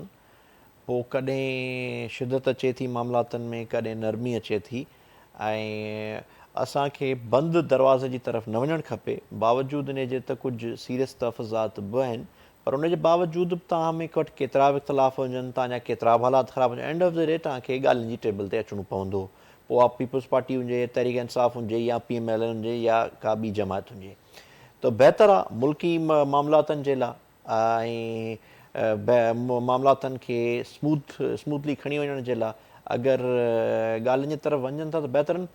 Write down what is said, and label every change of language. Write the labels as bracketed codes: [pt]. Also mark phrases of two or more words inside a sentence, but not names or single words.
[sd] पोइ कॾहिं शिदत अचे थी मामलातनि में, कॾहिं नरमी अचे थी, ऐं असांखे बंदि दरवाज़े जी तरफ़ न वञणु खपे. बावजूदु इन जे त कुझु सीरियस तहफ़ुज़ात बि आहिनि, पर उन जे बावजूदु बि तव्हां में वटि केतिरा बि इख़्तिलाफ़ हुजनि, तव्हांजा केतिरा बि हालात ख़राबु हुजनि, [en] end of the day [sd] तव्हांखे ॻाल्हियुनि जी टेबल ते अचिणो पवंदो. पोइ आप पीपल्स पार्टी हुजे, तहरीक इंसाफ़ हुजे, या पी एम एल एन हुजे, या का ॿी जमात हुजे. त बहितर आहे मुल्की मामलातनि जे लाइ ऐं मामलातनि खे स्मूथली खणी वञण जे लाइ अगरि ॻाल्हियुनि जी तरफ़ वञनि था त बहितर आहिनि.